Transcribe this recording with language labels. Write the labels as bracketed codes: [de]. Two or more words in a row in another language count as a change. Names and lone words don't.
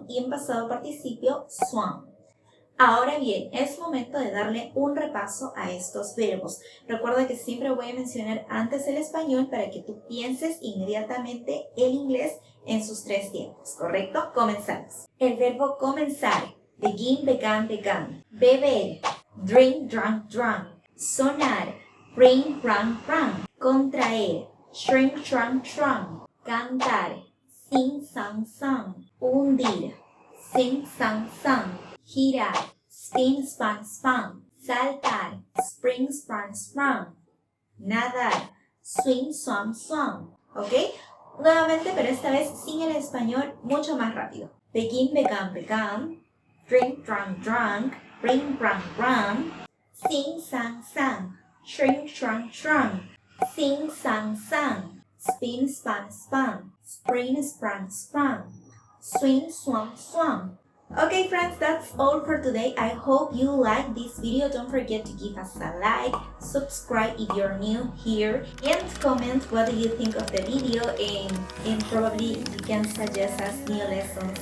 [es] Y en pasado participio, swam. Ahora bien, es momento de darle un repaso a estos verbos. Recuerda que siempre voy a mencionar antes el español para que tú pienses inmediatamente el inglés en sus tres tiempos, ¿correcto? Comenzamos. El verbo comenzar, [en] begin, began, began. Beber, drink, drunk, drunk. Sonar, ring, run, run. Contraer, shrink, shrunk, shrunk. [es] Cantar, [en] sing, sang, sang. Hundir, sing, sang, sang. [es] Girar, [en] spin, span, span. Saltar, spring, sprung, sprung. Nadar, swim, swam, swam. [es] ¿Ok? Nuevamente, pero esta vez sin el español, mucho más rápido. [en] Begin, began, began. Drink, drunk, drunk. Ring, run, run. Sing, sang, sang. Shrink, shrunk, shrunk. Sing, sang, sang. Spin, span, span. Spring, sprung, sprung. Swim, swam, swam. Okay friends, that's all for today. I hope you like this video. Don't forget to give us a like, subscribe if you're new here, and comment what do you think of the video, and probably you can suggest us new lessons.